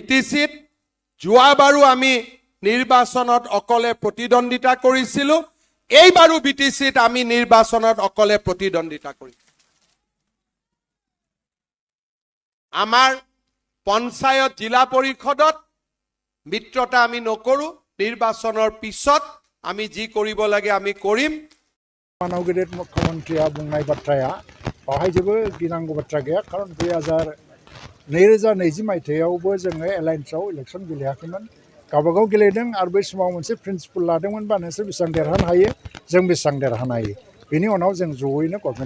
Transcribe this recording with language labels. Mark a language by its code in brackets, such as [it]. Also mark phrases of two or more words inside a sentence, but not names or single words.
[as] বিটিচিত যোৱাবাৰো আমি নিৰ্বাচনত অকলে প্ৰতিদ্বন্দ্বিতা কৰিছিলোঁ এইবাৰো বিটিচিত আমি নিৰ্বাচনত অকলে প্ৰতিদ্বন্দ্বিতা কৰিম আমাৰ পঞ্চায়ত জিলা পৰিষদত মিত্ৰতা আমি নকৰো নিৰ্বাচনৰ পিছত আমি যি কৰিব লাগে আমি কৰিম [brx] मानव गेदेर मुख्यमंत्रिया बुंनाय बाथ्राया बाहाय जेबो गिनांगौ बाथ्रा गैया कारण 2020 मायथाइयावबो जोङो [en] alliance election [brx] गेलेयाखैमोन गावबागाव गेलेदों आरो बै समाव मोनसे प्रिन्सिपल लादोंमोन बा नोंसोर बेसेबां देरहानो हायो जों बेसेबां देरहानो हायो बेनि उनाव जों जयैनो गभर्नमेन्ट